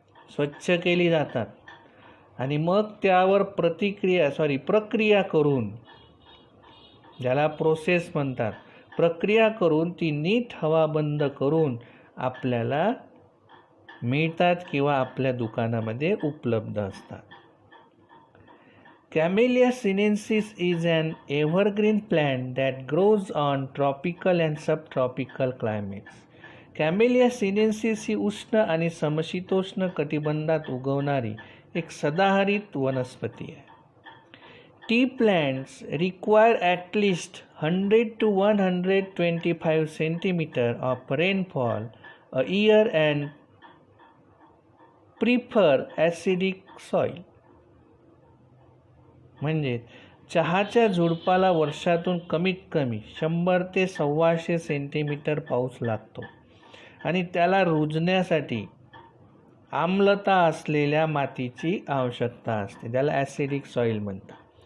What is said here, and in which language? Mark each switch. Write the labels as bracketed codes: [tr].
[mr] स्वच्छ केली जातात आणि मग त्यावर प्रक्रिया करून, ज्याला प्रोसेस म्हणतात, प्रक्रिया करून ती नीट हवाबंद करून आपल्याला मिळतात किंवा आपल्या दुकानामध्ये उपलब्ध असतात. [en] Camellia sinensis is an evergreen plant that grows on tropical and subtropical climates. [mr] Camellia sinensis ही उष्ण आणि समशीतोष्ण कटिबंधात उगवणारी एक सदाहरित वनस्पती आहे. [en] Tea plants require at least 100 to 125 centimeter of rainfall a year and prefer acidic soil. [mr] म्हणजे चहाच्या झुडपाला वर्षातून कमीत कमी 100 ते 125 सेंटीमीटर पाऊस लागतो आणि त्याला रुजण्यासाठी आम्लता असलेल्या मातीची आवश्यकता असते, त्याला ॲसिडिक सॉइल म्हणतात.